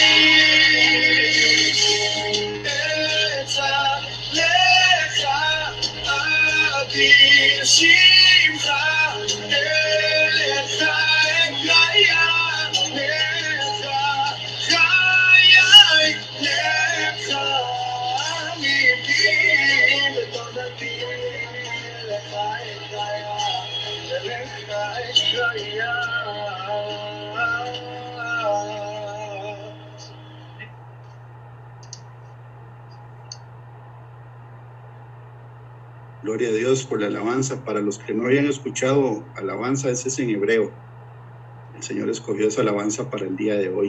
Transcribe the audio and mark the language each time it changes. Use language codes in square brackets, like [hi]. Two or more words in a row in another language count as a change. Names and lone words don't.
[he] אצעק לך, אדיר שמך, אליך אקריה, לך חיי, לך ליבי, ותודתי, לך אקריה, לך אקריה. [es] Gloria a Dios por la alabanza. Para los que no habían escuchado alabanza, ese es en hebreo. El Señor escogió esa alabanza para el día de hoy.